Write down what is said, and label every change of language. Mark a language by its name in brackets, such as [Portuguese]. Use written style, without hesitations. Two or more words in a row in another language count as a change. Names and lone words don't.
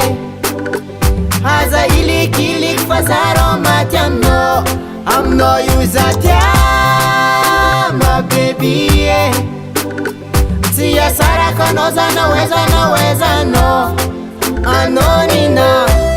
[Malagasy] Haza ilikiliky fa zaro maty aminao io za tia [English] my baby yeah. [Malagasy] Tsy hasaraka anao za nawezanao anao nina